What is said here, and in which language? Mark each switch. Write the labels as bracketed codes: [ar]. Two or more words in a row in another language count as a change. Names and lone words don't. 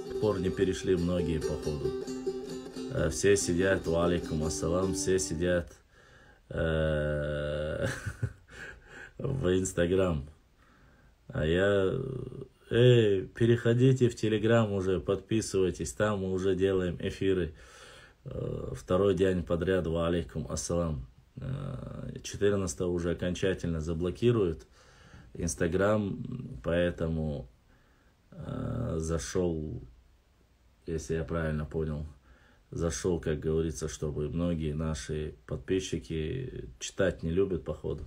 [ru] пор не перешли многие, походу. Все сидят, [ar] وعليكم السلام, [ru] все сидят в Инстаграм. А я... переходите в Телеграм уже, подписывайтесь, там мы уже делаем эфиры. Второй день подряд, [ar] وعليكم السلام. [ru] 14 уже окончательно заблокируют Инстаграм, поэтому зашел, если я правильно понял, зашел, как говорится, чтобы многие наши подписчики читать не любят, походу.